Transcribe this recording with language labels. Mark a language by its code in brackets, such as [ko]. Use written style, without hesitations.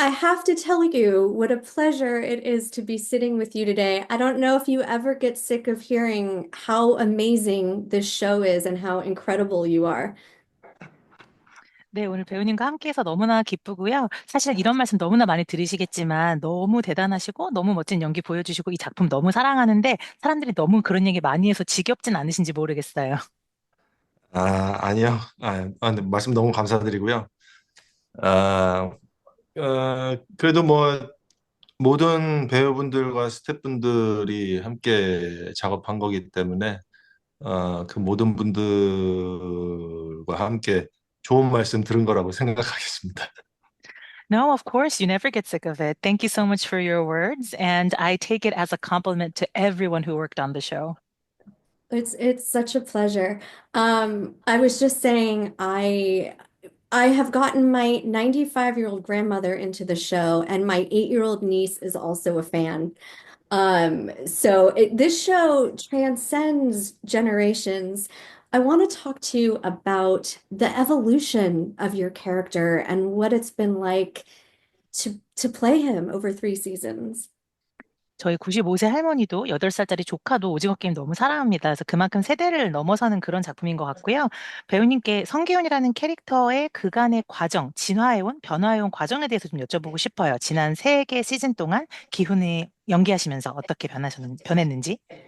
[en] I have to tell you what a pleasure it is to be sitting with you today. I don't know if you ever get sick of hearing how amazing this show is and how incredible you are. [ko] 네, 오늘 배우님과 함께해서 너무나 기쁘고요. 사실 이런 말씀 너무나 많이 들으시겠지만 너무 대단하시고 너무 멋진 연기 보여주시고 이 작품 너무 사랑하는데 사람들이 너무 그런 얘기 많이 해서 지겹진 않으신지 모르겠어요. 아니요. 근데 말씀 너무 감사드리고요. 아, 그래도 뭐, 모든 배우분들과 스태프분들이 함께 작업한 거기 때문에, 그 모든 분들과 함께 좋은 말씀 들은 거라고 생각하겠습니다. [en] No, of course, you never get sick of it. Thank you so much for your words, and I take it as a compliment to everyone who worked on the show. It's such a pleasure. I was just saying I have gotten my 95-year-old grandmother into the show, and my 8-year-old niece is also a fan. This show transcends generations. I want to talk to you about the evolution of your character and what it's been like to play him over 3 seasons. [ko] 저희 95세 할머니도 8살짜리 조카도 오징어 게임 너무 사랑합니다. 그래서 그만큼 세대를 넘어서는 그런 작품인 것 같고요. 배우님께 성기훈이라는 캐릭터의 그간의 과정, 진화해온, 변화해온 과정에 대해서 좀 여쭤보고 싶어요. 지난 3개 시즌 동안 기훈이 연기하시면서 어떻게 변했는지.